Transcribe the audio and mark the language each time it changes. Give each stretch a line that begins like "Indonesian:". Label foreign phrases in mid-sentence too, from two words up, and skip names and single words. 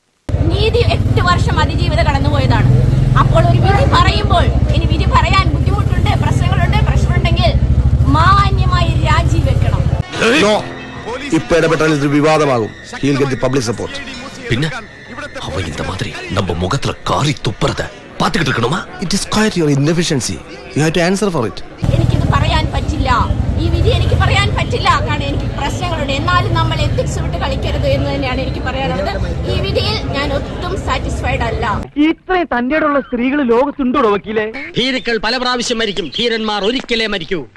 Malayalam: നീതി 8 വർഷം അതിജീവിത കടന്നുപോയതാണ്. അപ്പോൾ ഒരു വിധി പറയുമ്പോൾ ഇനി വിധി പറയാൻ ബുദ്ധിമുട്ടുണ്ട്, പ്രശ്നമുണ്ടെങ്കിൽ മാന്യമായി രാജിവെക്കണം. ഇപ്പൊ ഇടപെട്ടാൽ ഇത് വിവാദമാകും.
English: public support.
Malayalam: പിന്നെ അവൻ
Tamil: இந்த மாதிரி நம்ம முகத்துல காரி துப்புறத பாத்துக்கிட்டு இருக்கணுமா?
English: It is quite your inefficiency. You have to answer for it.
Malayalam: എനിക്കിത് പറയാൻ പറ്റില്ല. ഈ വിധി എനിക്ക് പറയാൻ പറ്റില്ല. കാരണം എനിക്ക് പ്രശ്നങ്ങളുണ്ട്. എന്നാലും നമ്മൾ എത്തിക്സ് വിട്ട് കളിക്കരുത് എന്ന് തന്നെയാണ് എനിക്ക് പറയാനുള്ളത്. ഈ വിധിയിൽ ഞാൻ ഒട്ടും സാറ്റിസ്ഫൈഡ് അല്ല. ഇത്രയും തന്റെയുള്ള സ്ത്രീകൾ ലോകത്തുണ്ടോ വക്കീലെ? ഭീരുക്കൾ പല പ്രാവശ്യം മരിക്കും, ധീരന്മാർ ഒരിക്കലേ മരിക്കൂ.